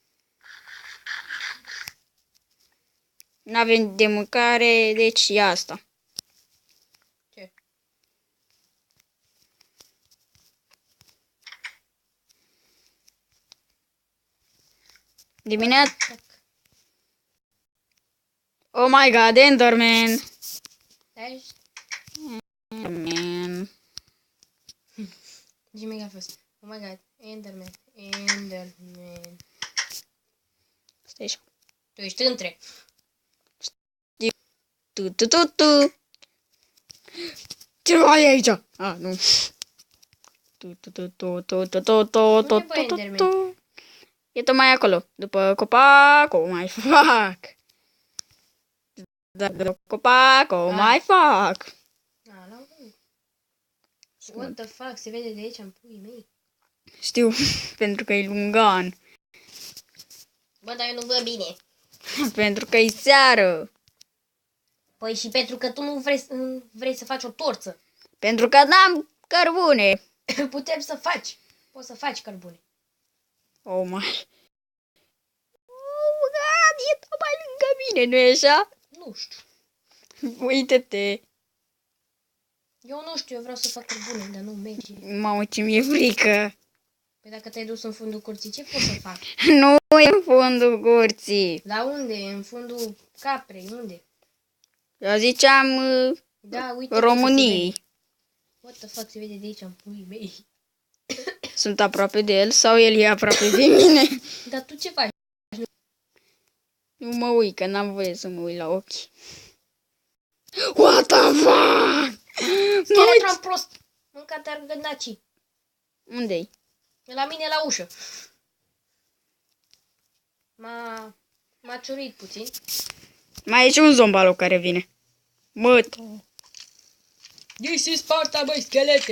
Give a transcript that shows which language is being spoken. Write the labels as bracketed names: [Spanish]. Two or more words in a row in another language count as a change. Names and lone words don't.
[Romanian] N-avem de mâncare, deci ia asta. Ce? Dimineața... [English] Oh my god, Enderman! [Romanian] Stai. Enderman. Ce mega a fost? [English] Oh my god. Enderman. Enderman. [Romanian] Stai așa. Tu ești între. Tu. Ce ai aici? Ah, nu. Tu. E tot mai acolo. După copac, o mai fac. După copac, o mai fac. L-am văzut. [English] What the fuck? [Romanian] Se vede de aici în puii mei. Știu, pentru că e lungan. Bă, dar eu nu văd bine. Pentru că e seară. Păi și pentru că tu nu vrei să faci o torță. Pentru că n-am cărbune. Putem să faci. Poți să faci cărbune. [English] Oh my. Oh god, [Romanian] e tot mai lângă mine, nu-i așa? Nu știu. Uite-te. Eu nu știu, eu vreau să fac cărbune, dar nu merge. Mamă, ce mi-e frică. Păi dacă te-ai dus în fundul curții, ce poți să fac? Nu e în fundul curții. La unde? În fundul caprei, unde? Eu ziceam Da, uite. României. [English] What the fuck, [Romanian] se vede de aici în puii mei. Sunt aproape de el sau el e aproape de mine? Dar tu ce faci? Nu mă uit, că n-am voie să mă uit la ochi. [English] What the fuck? [Romanian] Skeletron prost! Mânca-te argănacii. Unde-i? E la mine la ușă. M-a ciurit puțin. Mai e și un zombalo care vine. Mă, [English] This is Sparta, [Romanian] băi, schelete!